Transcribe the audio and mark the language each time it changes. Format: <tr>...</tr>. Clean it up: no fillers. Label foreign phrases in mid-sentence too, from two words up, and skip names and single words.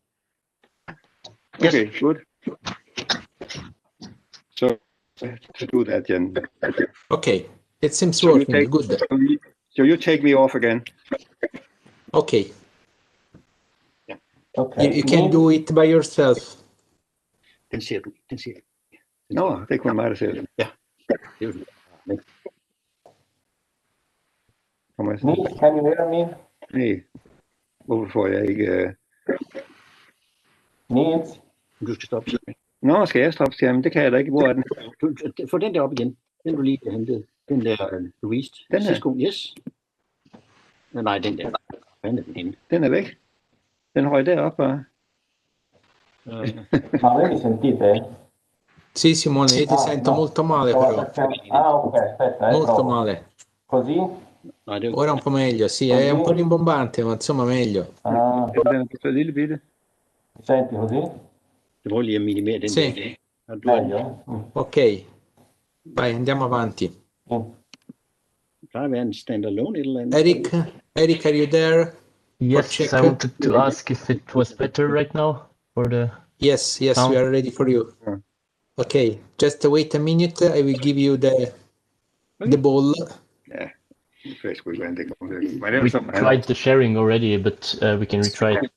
<en>Okay, yes. Good. So to do that, Jen. Okay, it seems working. Good. So you take me off again. Okay. Yeah. Okay. You can do it by yourself.</en> <da>Den ser du. Den ser du. Nå, det er kun mig, der ser det. Ja.</da> <en>Can you hear me?</en> <da>Nej. Hvorfor får jeg ikke... Niels? Du skal stoppe skærmen. Nå, skal jeg stoppe skærmen? Det kan jeg da ikke. Hvor er den? Få den der op igen. Den du lige hentede. Den der Louise. Den her? Cisco, yes. Nej, den der. Hvad er den henne? Den er væk. Den røg derop bare.</da> <it>Avevi sentite? Sì, Simone, io ti sento molto male però. Ok, aspetta. Molto male. Così? Ora un po' meglio, sì, è un po' rimbombante, ma insomma meglio. Mi senti così?</it> <da>Det var lige at minimere den</da> <it>sì.</it> <da>der.</da> <it>Meglio? Ok, vai, andiamo avanti.</it> <da>Plejer at være en standalone et eller andet.</da> <en>Eric, are you there? Yes, I wanted to ask if it was better right now for the Yes, sound. we are ready for you. Okay, just wait a minute. I will give you the ball. Yeah. We tried the sharing already, but we can retry it.</en>